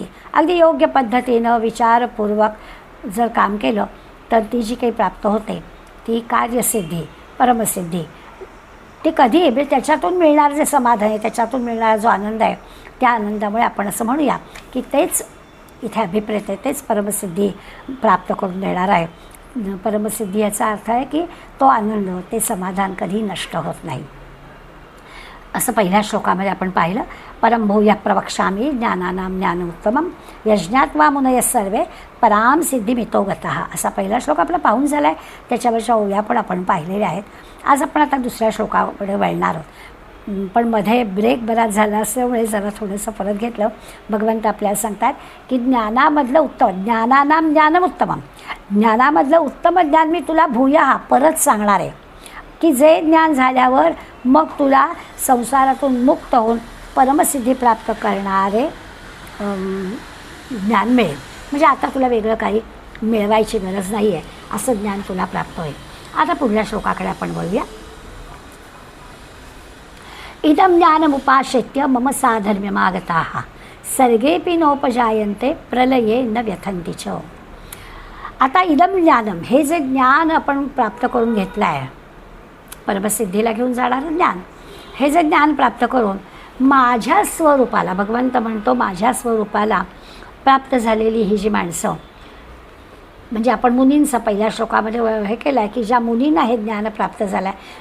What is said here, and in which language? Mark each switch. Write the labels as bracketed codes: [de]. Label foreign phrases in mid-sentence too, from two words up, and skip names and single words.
[mr] अगदी योग्य पद्धतीनं विचारपूर्वक जर काम केलं तर ती जी काही प्राप्त होते ती कार्यसिद्धी, परमसिद्धी, ती कधी म्हणजे त्याच्यातून मिळणारं जे समाधान आहे, त्याच्यातून मिळणारा जो आनंद आहे, त्या आनंदामुळे आपण असं म्हणूया की तेच इथे अभिप्रेत आहे, तेच परमसिद्धी प्राप्त करून देणार आहे. परमसिद्धी याचा अर्थ आहे की तो आनंद, ते समाधान कधी नष्ट होत नाही. असं पहिल्या श्लोकामध्ये आपण पाहिलं. [sa] परमभूयः प्रवक्ष्यामि ज्ञानानां ज्ञानमुत्तमं यज्ञात्वा मुनयः सर्वे पराम सिद्धिमितो गतः. [mr] असा पहिला श्लोक आपला पाहून झाला आहे. त्याच्यावरच्या ओव्या पण आपण पाहिलेल्या आहेत. आज आपण आता दुसऱ्या श्लोकाकडे वळणार आहोत, पण मध्ये ब्रेक बराच झाला असल्यामुळे जरा थोडंसं परत घेतलं. भगवंत आपल्याला सांगतात की ज्ञानामधलं उत्तम, [sa] ज्ञानानां ज्ञानमुत्तमं, [mr] ज्ञानामधलं उत्तम ज्ञान मी तुला भूयः परत सांगणार आहे की जे ज्ञान झाल्यावर मग तुला संसारातून मुक्त होऊन परमसिद्धी प्राप्त करणारे ज्ञान मिळेल. म्हणजे आता तुला वेगळं काही मिळवायची गरज नाही आहे, असं ज्ञान तुला प्राप्त होईल. आता पुढल्या श्लोकाकडे आपण वळूया. [sa] इदं ज्ञानमुपाश्रित्य मम साधर्म्यमागताः सर्गेऽपि नोपजायन्ते प्रलये न व्यथन्ति च. [mr] आता [sa] इदं ज्ञानम, [mr] हे जे ज्ञान आपण प्राप्त करून घेतलं आहे, परमसिद्धीला घेऊन जाणारं ज्ञान, हे जे ज्ञान प्राप्त करून माझ्या स्वरूपाला, भगवंत म्हणतो माझ्या स्वरूपाला प्राप्त झालेली ही जी माणसं, म्हणजे आपण मुनींचं पहिल्या श्लोकामध्ये हे केलं आहे की ज्या मुनींना हे ज्ञान प्राप्त झालं आहे.